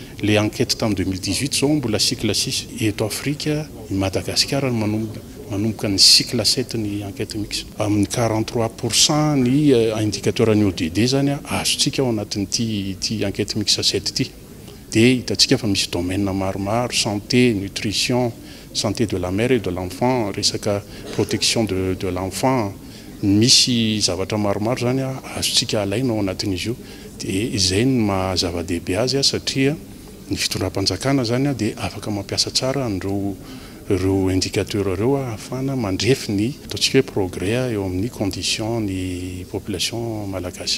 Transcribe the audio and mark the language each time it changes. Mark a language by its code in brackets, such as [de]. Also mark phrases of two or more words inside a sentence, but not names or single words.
[mg] Le enquête tamin'ny 2018 zao mbola cycle 6 eto Afrika i Madagasikara manomboka ny cycle 7 ny enquête mix. Amin'ny 43% ny indicateur ny ODD zany azontsika ao anatin'ity enquête mix 7 ity. Dia hitantsika fa misy domaine maromaro, [fr] santé, nutrition, santé de la mère et de l'enfant, [mg] resaka [fr] protection de l'enfant, [mg] misy zavatra maromaro zany azontsika alaina ao anatin'izy io. Dia izay no mahazava-dehibe azy satria ny fitondram-panjakana zany dia afaka mampiasa tsara ireo indicateur ireo ahafana mandrefy ny ataontsika hoe progrès eo amin'ny condition ny population malagasy.